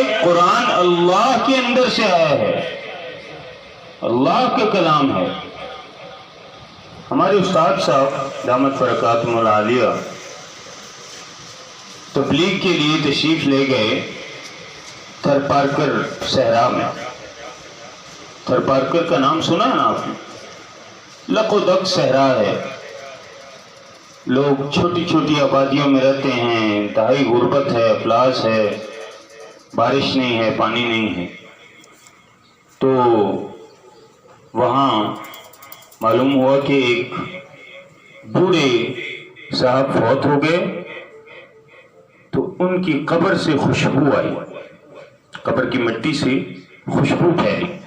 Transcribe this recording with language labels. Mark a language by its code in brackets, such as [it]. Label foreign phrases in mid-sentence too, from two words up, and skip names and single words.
[ur] قرآن اللہ کے اندر سے آیا ہے، اللہ کا کلام ہے۔ ہمارے استاد صاحب [ar] دامت برکاتہم العالیہ [ur] تبلیغ کے لیے تشریف لے گئے تھر پارکر صحرا میں۔ تھر پارکر کا نام سنا ہے نا آپ نے؟ لق و دق صحرا ہے، لوگ چھوٹی چھوٹی آبادیوں میں رہتے ہیں، انتہائی غربت ہے، افلاس ہے، بارش نہیں ہے، پانی نہیں ہے۔ تو وہاں معلوم ہوا کہ ایک بوڑھے صاحب فوت ہو گئے، تو ان کی قبر سے خوشبو آئی، قبر کی مٹی سے خوشبو پھیلی۔